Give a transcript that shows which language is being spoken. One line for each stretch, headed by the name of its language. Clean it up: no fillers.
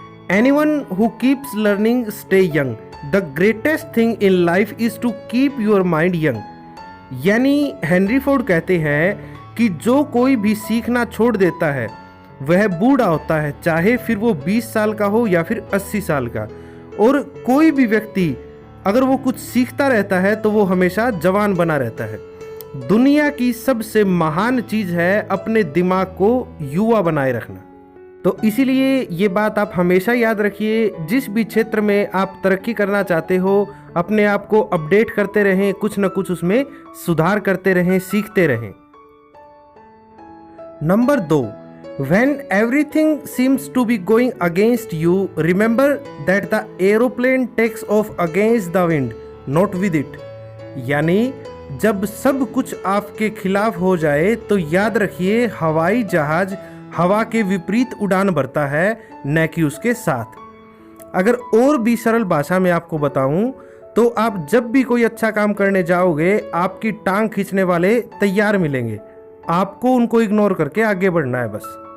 English: Anyone who keeps learning stay young. The greatest thing in life is to keep your mind young.
Hindi: यानी Henry Ford कहते हैं कि जो कोई भी सीखना छोड़ देता है वह बूढ़ा होता है, चाहे फिर वो 20 साल का हो या फिर 80 साल का। और कोई भी व्यक्ति अगर वो कुछ सीखता रहता है तो वो हमेशा जवान बना रहता है। दुनिया की सबसे महान चीज है अपने दिमाग को युवा बनाए रखना। तो इसीलिए ये बात आप हमेशा याद रखिए, जिस भी क्षेत्र में आप तरक्की करना चाहते हो अपने आप को अपडेट करते रहें, कुछ न कुछ उसमें सुधार करते रहें, सीखते रहें।
English: Number 2, When everything seems to be going against you, remember that the aeroplane takes off against the wind, not with it.
Hindi: यानी जब सब कुछ आपके खिलाफ हो जाए तो याद रखिए हवाई जहाज हवा के विपरीत उड़ान भरता है, न कि उसके साथ। अगर और भी सरल भाषा में आपको बताऊं तो आप जब भी कोई अच्छा काम करने जाओगे आपकी टांग खींचने वाले तैयार मिलेंगे, आपको उनको इग्नोर करके आगे बढ़ना है बस।